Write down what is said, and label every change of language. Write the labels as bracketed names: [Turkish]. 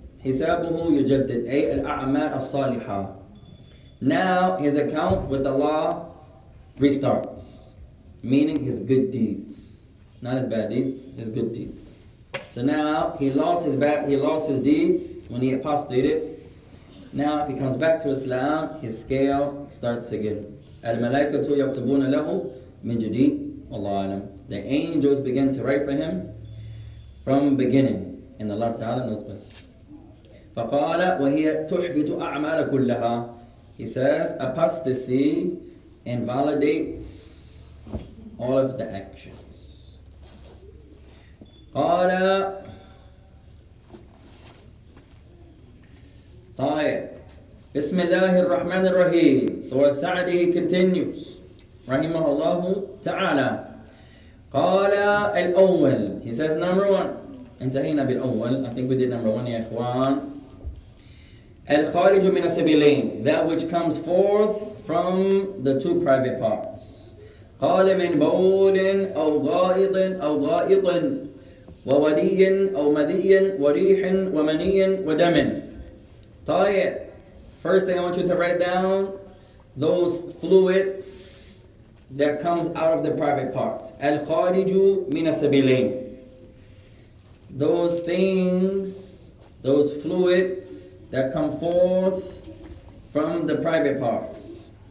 [Arabic] حسابه يجدد أي الأعمال الصالحة. [English] Now his account with Allah restarts, meaning his good deeds, not his bad deeds, his good deeds. So now he lost his deeds when he apostated. Now if he comes back to Islam, his scale starts again. [Arabic] الملائكة يكتبون له من جديد والله أعلم. [English] The angels begin to write for him from beginning, and Allah Ta'ala knows best. [Arabic] فقال وهي تحبط أعمال كلها. [English] He says apostasy invalidates all of the actions. [Arabic] قال طيب بسم الله الرحمن الرحيم. [English] So Al-Sa'di continues [Arabic] رحمه الله تعالى. قال الأول. [English] He says number one. [Arabic] انتهينا بالأول. [English] I think we did number one [Arabic] يا إخوان. الخارج من السبيلين. [English] That which comes forth from the two private parts. [Arabic] قال من بول أو غائط أو غائط وودي أو مذي وريح ومني ودم. طيب. [English] First thing I want you to write down those fluids that comes out of the private parts. [Arabic] الخارج من السبيلين. [English] Those things, those fluids that come forth from the private parts.